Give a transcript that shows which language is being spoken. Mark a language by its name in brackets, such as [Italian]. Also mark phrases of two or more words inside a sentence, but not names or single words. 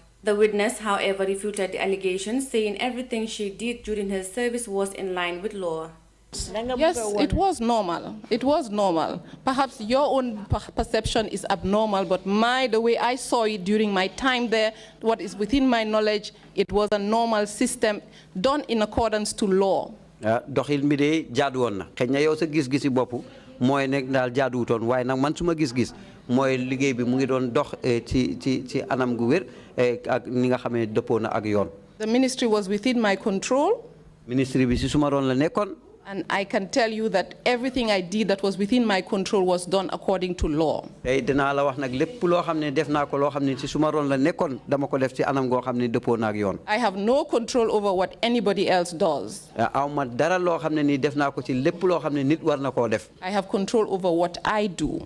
[English] The witness, however, refuted the allegations, saying everything she did during her service was in line with law. Yes, it was normal. It was normal. Perhaps your own perception is abnormal, but the way I saw it during my time there, what is within my knowledge, it was a normal system done in accordance to law. [Wolof] Doxil mi de jaadu won na xëy yow sa gis-gisi bopp mooy nekk daal jaaduwutoon waaye nag man suma gis-gis mooy liggéey bi mu ngi doon dox ci anam gu wér ak ni nga xamee dëppoo na ak yoon. [English] The ministry was within my control. [Wolof] Ministry bi si suma roon la nekkoon. [English] And I can tell you that everything I did that was within my control was done according to law. I have no control over what anybody else does. I have control over what I do.